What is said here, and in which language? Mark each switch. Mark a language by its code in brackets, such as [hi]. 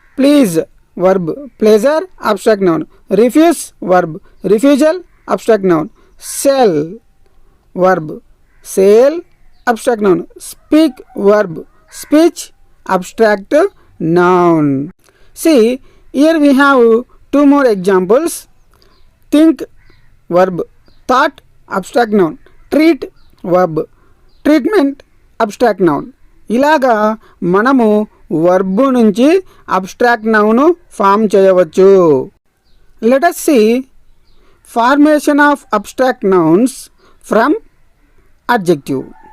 [en] Please verb, pleasure abstract noun. Refuse verb, refusal abstract noun. Sell verb, sale abstract noun. Speak verb, speech abstract noun. See, here we have two more examples. Think verb, thought abstract noun. Treat verb, treatment abstract noun. [te] ఇలాగా మనము verb నుంచి abstract noun form చేయవచ్చు. [en] Let us see formation of abstract nouns from adjective.